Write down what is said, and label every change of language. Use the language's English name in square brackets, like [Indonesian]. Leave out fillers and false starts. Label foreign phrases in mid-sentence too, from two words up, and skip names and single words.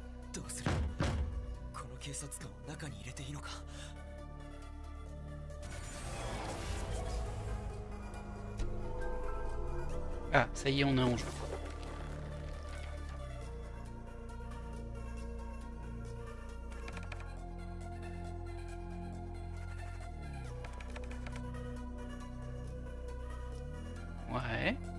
[Japanese] どうする？この警察官を中に入れていいのか？ [French] Ah, ça y est, on a un jeu. Ouais.